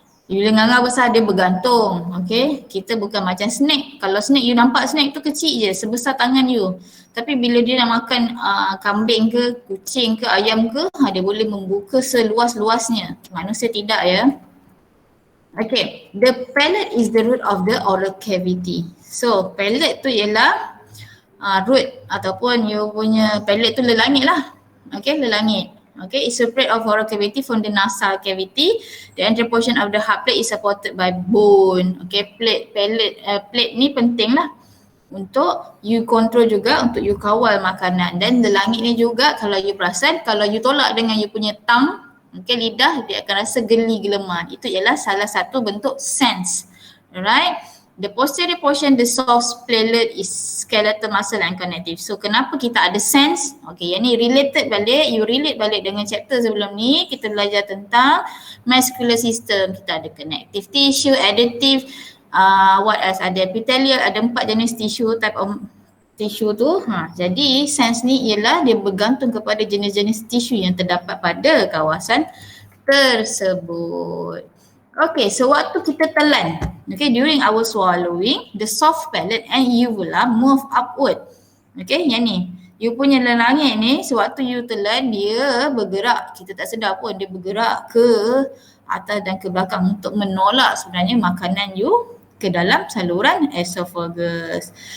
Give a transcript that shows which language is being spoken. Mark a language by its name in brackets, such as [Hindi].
[Malay] You dengar besar, dia bergantung. Okay, kita bukan macam snake. Kalau snake, you nampak snake tu kecil je, sebesar tangan you. Tapi bila dia nak makan kambing ke, kucing ke, ayam ke, dia boleh membuka seluas-luasnya. Manusia tidak ya. [English] Okay, the palate is the root of the oral cavity. [Malay] So palate tu ialah root ataupun you punya palate tu lelangit lah. Okay, lelangit. [English] Okay, it's separate of oral cavity from the nasal cavity. The anterior portion of the hard plate is supported by bone. [Malay] Okay, plate ni penting lah untuk you control juga, untuk you kawal makanan. Dan lelangit ni juga kalau you perasan, kalau you tolak dengan you punya tongue, okay, lidah, dia akan rasa geli geleman. Itu ialah salah satu bentuk sense. Alright. [English] The posterior portion, the soft palate is skeletal muscle and connective. [Malay] So kenapa kita ada sense? Okay, yang ni related balik, you relate balik dengan chapter sebelum ni. Kita belajar tentang muscular system. Kita ada connective tissue, additive, [English] what else? [Malay] Ada epithelial, ada 4 jenis tissue, [English] type of tissue [Malay] tu. Jadi sense ni ialah dia bergantung kepada jenis-jenis tissue yang terdapat pada kawasan tersebut. [English] Okay, so [Malay] waktu kita telan, [English] okay, during our swallowing, the soft palate and uvula move upward. [Malay] Okay, yang ni, you punya lelangit ni, sewaktu you telan, dia bergerak, kita tak sedar pun, dia bergerak ke atas dan ke belakang untuk menolak sebenarnya makanan you ke dalam saluran esophagus.